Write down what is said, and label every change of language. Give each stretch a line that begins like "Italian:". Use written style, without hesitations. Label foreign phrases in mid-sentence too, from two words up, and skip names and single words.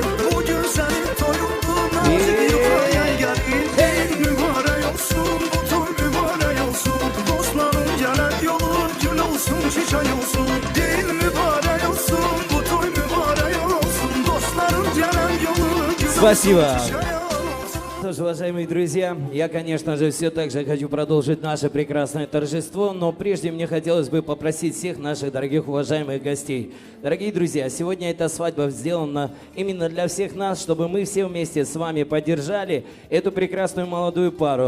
Azerbaijani: Bugün senin toyundu, nazik yuxaya gelin. Ey mübarek olsun, bu toy mübarek olsun. Dostların gelen yolu gül olsun, çiçek olsun. Din mübarek olsun, bu toy mübarek olsun. Dostların gelen yolu gül olsun,
Russian: Спасибо.
Azerbaijani: çiçek olsun.
Russian: Что ж, уважаемые друзья, я, конечно же, все так же хочу продолжить наше прекрасное торжество, но прежде мне хотелось бы попросить всех наших дорогих уважаемых гостей. Дорогие друзья, сегодня эта свадьба сделана именно для всех нас, чтобы мы все вместе с вами поддержали эту прекрасную молодую пару.